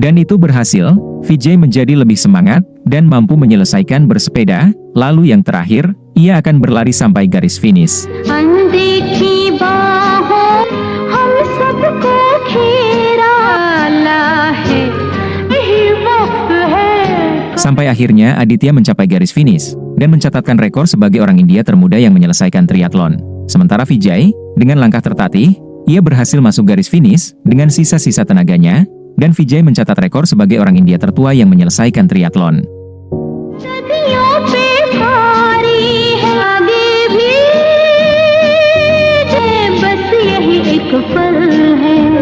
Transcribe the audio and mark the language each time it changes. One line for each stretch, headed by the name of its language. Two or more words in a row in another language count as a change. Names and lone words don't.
Indonesian: Begitu berhasil, Vijay menjadi lebih semangat dan mampu menyelesaikan bersepeda. Lalu yang terakhir, ia akan berlari sampai garis finish.
Hindi: अनदेखी बाहों हम सबको घेरा है, यही वक्त है।
Indonesian: Sampai akhirnya Aditya mencapai garis finish dan mencatatkan rekor sebagai orang India termuda yang menyelesaikan triathlon. Sementara Vijay, dengan langkah tertatih, ia berhasil masuk garis finish dengan sisa-sisa tenaganya, dan Vijay mencatat rekor sebagai orang India tertua yang menyelesaikan triathlon.
Hindi: सदियों पे भारी है आगे भी, बस यही एक पल है।